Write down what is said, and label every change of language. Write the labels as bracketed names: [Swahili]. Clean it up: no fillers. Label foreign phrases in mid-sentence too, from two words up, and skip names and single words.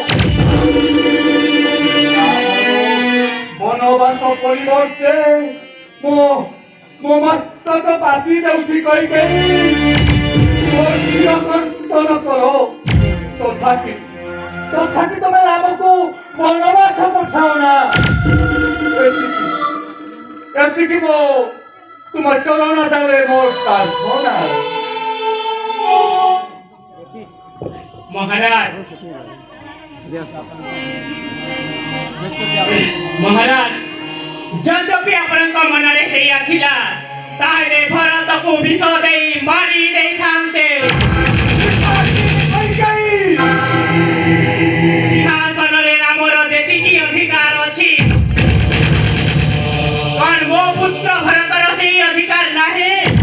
[Odia] ବନବାସ ପରିବର୍ତ୍ତେ ମୋ ମସ୍ତକ ପାତି ଦେଉଛି କହି କର୍ତ୍ତନ କର ତଥାପି ତମେ ରାମକୁ ବନବାସ ପଠାଅ ନା ଏତିକି ମୋ ତୋମାର ଚରଣ ଆଦାରେ ମୋର ପ୍ରାର୍ଥନା। ମହାରାଜ ମହାରାଜ ଯଦ୍ୟପି ଆପଣଙ୍କ ମନରେ ସେଇଆ ଥିଲା ତାହେଲେ ଭରତକୁ ବିଷ ଦେଇ ମାରି ଦେଇଥାନ୍ତେ। ସିଂହାସନରେ ରାମର ଯେତିକି ଅଧିକାର ଅଛି କଣ ମୋ ପୁତ୍ର ଭରତର ସେଇ ଅଧିକାର ନାହିଁ?